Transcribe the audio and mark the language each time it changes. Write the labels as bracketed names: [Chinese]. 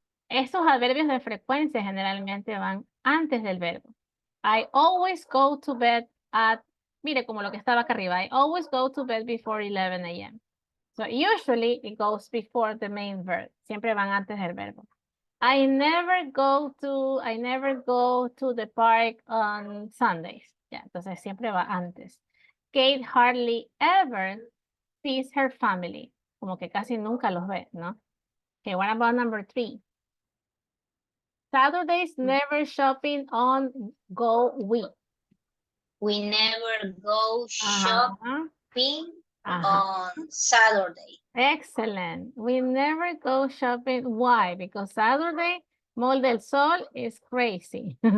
[Spanish] Estos adverbios de frecuencia generalmente van antes del verbo. [English] I always go to bed at, [Spanish] mire como lo que estaba acá arriba. [English] I always go to bed before 11 a.m. So usually it goes before the main verb. [Spanish] Siempre van antes del verbo. [English] I never go to the park on Sundays. [Spanish] Ya, entonces siempre va antes. [English] Kate hardly ever sees her family. [Spanish] Como que casi nunca los ve, ¿no? [English] Okay, what about number 3? Saturdays never shopping on Go We. We never go shopping on Saturday. Excellent. We never go shopping. Why? Because Saturday, Mall del Sol is crazy.